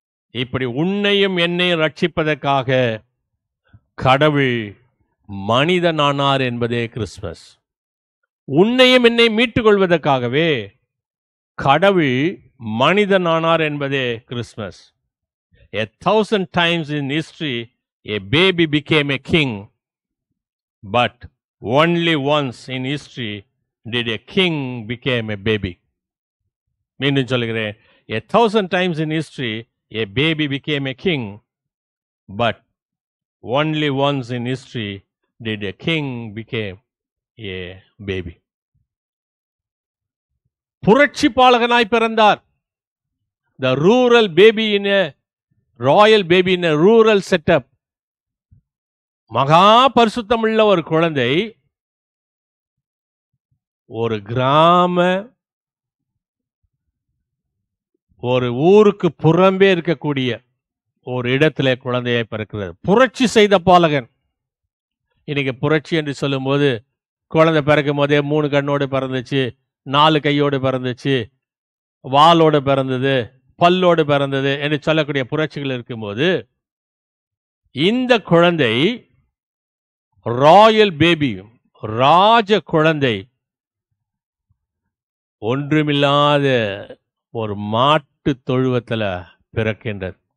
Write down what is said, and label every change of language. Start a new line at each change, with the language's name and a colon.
Tamil: இப்படி உன்னையும் என்னையும் ரட்சிப்பதற்காக கடவுள் மனிதனானார் என்பதே கிறிஸ்மஸ். உன்னையும் என்னை மீட்டுக் கொள்வதற்காகவே கடவுள் மனிதனானார் என்பதே Christmas.
English: 1000 times in history a baby became a king, but only once in history did a king became a baby.
Tamil: மீண்டும் சொல்கிறேன்,
English: 1000 times in history a baby became a king, but only once in history did a king became a baby.
Tamil: புரட்சி பாலகனாய் பிறந்தார்.
English: The rural baby in a royal baby in a rural setup.
Tamil: மகா பரிசுத்தமுள்ள ஒரு குழந்தை ஒரு கிராம, ஒரு ஊருக்கு புறம்பே இருக்கக்கூடிய ஒரு இடத்துல குழந்தையை பிறக்கிறது. புரட்சி செய்த பாலகன். இன்னைக்கு புரட்சி என்று சொல்லும்போது குழந்தை பிறக்கும் போதே 3 கண்ணோடு பிறந்துச்சு, 4 கையோடு பிறந்துச்சு, வாளோடு பிறந்தது, பல்லோடு பிறந்தது என்று சொல்லக்கூடிய புரட்சிகள் இருக்கும்போது, இந்த குழந்தை
English: royal baby,
Tamil: ராஜ குழந்தை, ஒன்றுமில்லாத ஒரு மாட்டு தொழுவத்துல பிறக்கின்றது.